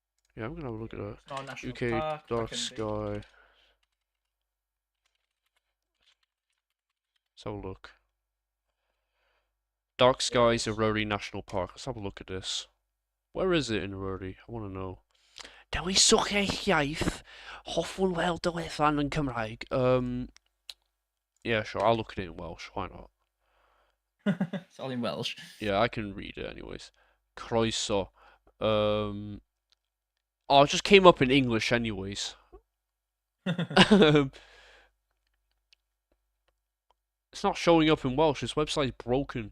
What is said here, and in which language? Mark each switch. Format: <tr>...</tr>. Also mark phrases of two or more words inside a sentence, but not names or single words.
<en>Yeah, I'm gonna have a look at that. It's not a national UK park. dark That can be. sky. Let's have a look. Dark Skies Wales. Aurora National Park. Let's have a look at this. Where is it in Aurora? I want to know.</en> <cy>Dewi swch eich iaith, hoffwn weld y wefan yn Cymraeg.</cy> <en>Yeah, sure, I'll look at it in Welsh, why not? It's all in Welsh. Yeah, I can read it anyways. Croeso. Oh, it just came up in English anyways. It's not showing up in Welsh, this website's broken.</en>